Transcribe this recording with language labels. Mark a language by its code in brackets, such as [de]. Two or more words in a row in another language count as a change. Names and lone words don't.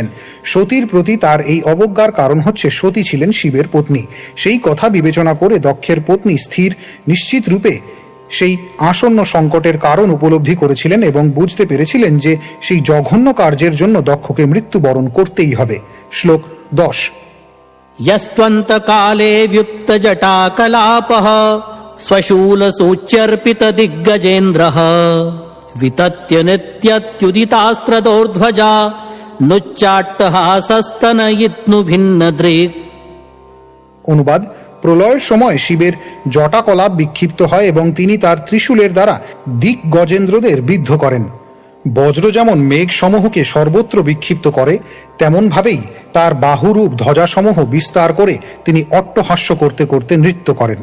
[bn] সতীর প্রতি তার এই অবজ্ঞার কারণ হচ্ছে সতী ছিলেন শিবের পত্নী। সেই কথা বিবেচনা করে দক্ষের পত্নী স্থির নিশ্চিত রূপে সেই আসন্ন সংকটের কারণ উপলব্ধি করেছিলেন এবং বুঝতে পেরেছিলেন যে সেই জঘন্য কার্যের জন্য দক্ষকে মৃত্যুবরণ করতেই হবে। শ্লোক 10। [sa] यस्त्वन्तकाले व्युप्तजटाकलापः स्वशूलसूच्यर्पितदिग्गजेन्द्रः वितत्य नित्यत्युदितास्त्रदोर्ध्वजा नुच्चाट्टहासस्तनयित्नुभिन्नदृक्। [bn] অনুবাদ: প্রলয়ের সময় শিবের জটাকলাপ বিক্ষিপ্ত হয় এবং তিনি তার ত্রিশূলের দ্বারা দিক গজেন্দ্রদের বিদ্ধ করেন। বজ্র যেমন মেঘসমূহকে সর্বত্র বিক্ষিপ্ত করে, তেমনভাবেই তার বাহুরূপ ধ্বজাসমূহ বিস্তার করে তিনি অট্টহাস্য করতে করতে নৃত্য করেন।